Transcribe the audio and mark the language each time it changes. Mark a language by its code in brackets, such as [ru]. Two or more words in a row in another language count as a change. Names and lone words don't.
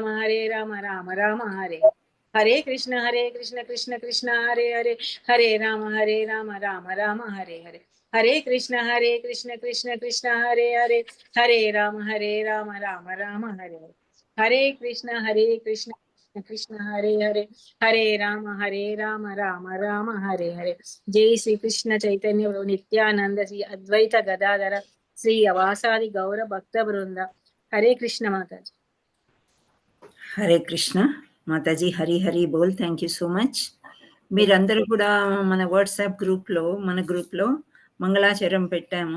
[sa] రామ రామ హరే హరే కృష్ణ కృష్ణ కృష్ణ హరే హరే హరే రామ రామ రామ హరే హరే హరే కృష్ణ కృష్ణ కృష్ణ హరే హరే హరే రామ రామ రామ హరే హరే హరే కృష్ణ కృష్ణ హరే హరే హరే రామ రామ రామ హరే హరే జై శ్రీ కృష్ణ చైతన్య నిత్యానంద శ్రీ అద్వైత గదాధర శ్రీ అవాసాది గౌర భక్త బృంద హరే కృష్ణ మాతాజీ. హరే కృష్ణ మాతాజీ. హరి హరి బోల్. [en] thank you so much. [te] మీరందరూ కూడా మన వాట్సాప్ గ్రూప్లో మంగళాచరం పెట్టాము.